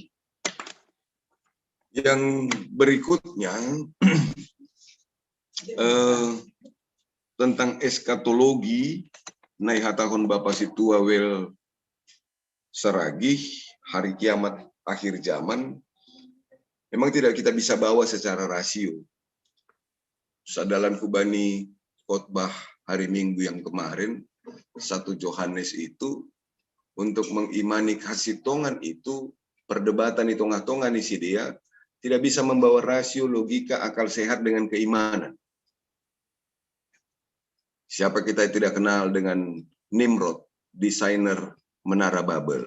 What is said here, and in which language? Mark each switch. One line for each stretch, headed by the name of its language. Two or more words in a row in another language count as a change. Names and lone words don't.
Indonesian: Yang berikutnya tentang eskatologi,
Batak Simalungun: naihatahun Bapak Situa Wel Saragih,
Indonesian: hari kiamat akhir zaman, memang tidak kita bisa bawa secara rasio.
Batak Simalungun: Sadalan kubani
Indonesian: khotbah hari Minggu yang kemarin, 1 Yohanes itu, untuk mengimani kasih tongan itu, perdebatan di tengah-tengah isi dia, tidak bisa membawa rasio, logika, akal sehat dengan keimanan. Siapa kita tidak kenal dengan Nimrod, desainer Menara Babel.